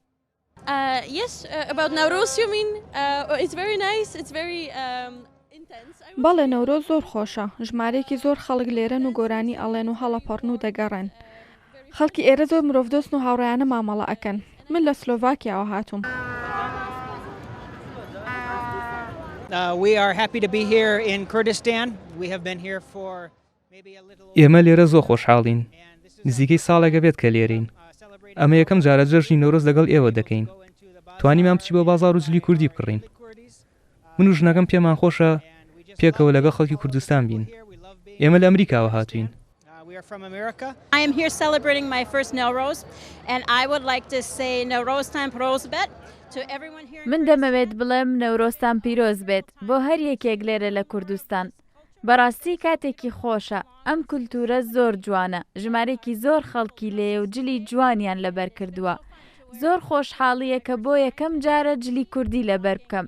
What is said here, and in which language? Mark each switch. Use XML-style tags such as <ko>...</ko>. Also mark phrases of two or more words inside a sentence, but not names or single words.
<ckb>بەڵێ نەورۆز زۆر خۆشە. ژمارەیەکی زۆر خەڵک لێرەن و گۆرانی ئەڵێن و هەڵەپەڕن و دەگەڕێن. خەڵکی ئێرە زۆر مرۆڤدۆستن و هاوڕێیانە مامەڵە ئەکەن. من لە سلۆڤاکیاوە هاتووم.</ckb> <en>We are happy to be here in Kurdistan. We have been here for maybe a little.</en> <ckb>ئێمە لێرە زۆر خۆشحاڵین. نزیکەی ساڵێکە بێت کە لێرین. ئەمە یەکەم جارە جەژنی نەورۆز لەگەڵ ئێوە دەکەین. توانیمان بچی بۆ بازاڕ و جلی کوردی بکڕین. من و ژنەکەم پێمان خۆشە پێکەوە لەگەڵ خەڵکی کوردستان بین. ئێمە لە ئەمریکاوە هاتوین.</ckb> <en>I am here celebrating my first Nowruz and I would like to say</en> <ckb>نەورۆز تان پیرۆز بێت. من دەمەوێت بڵێم نەورۆزتان پیرۆز بێت بۆ هەر یەکێک لێرە لە کوردستان. بەڕاستی کاتێکی خۆشە. ئەم کولتورە زۆر جوانە. ژمارێکی زۆر خەڵکی لێ و جلی جوانیان لەبەر کردووە. زۆر خۆشحاڵیە کە بۆ یەکەم جارە جلی کوردی لەبەر بکەم.</ckb>